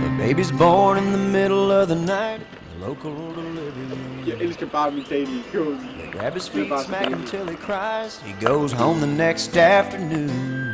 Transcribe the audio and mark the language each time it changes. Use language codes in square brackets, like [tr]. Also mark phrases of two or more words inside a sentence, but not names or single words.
[en] Baby's born in the middle of the night. Local delivery. [da] Jeg elsker bare min daily kjole. [en] They grab his feet, smack him till he cries. He goes home the next afternoon.